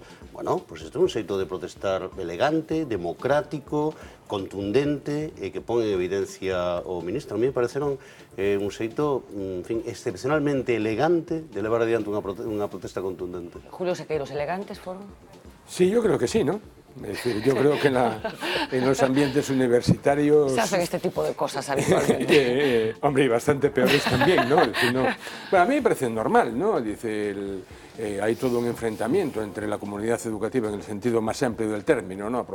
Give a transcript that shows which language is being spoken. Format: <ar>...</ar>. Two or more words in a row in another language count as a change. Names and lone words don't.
<gl>Bueno, pois isto é un xeito de protestar elegante, democrático, contundente e que pon en evidencia o ministro. A mí me pareceron un xeito, en fin, excepcionalmente elegante de levar adiante unha protesta contundente. Julio Sequeiros, elegantes foron?</gl> <es>Sí, yo creo que sí, ¿no? Es decir, yo creo que en los ambientes universitarios... Se hacen este tipo de cosas habitualmente. Hombre, y bastante peores también, ¿no? Es decir, no... Bueno, a mí me parece normal, ¿no? Dice, hay todo un enfrentamiento entre la comunidad educativa en el sentido más amplio del término, ¿no?</es>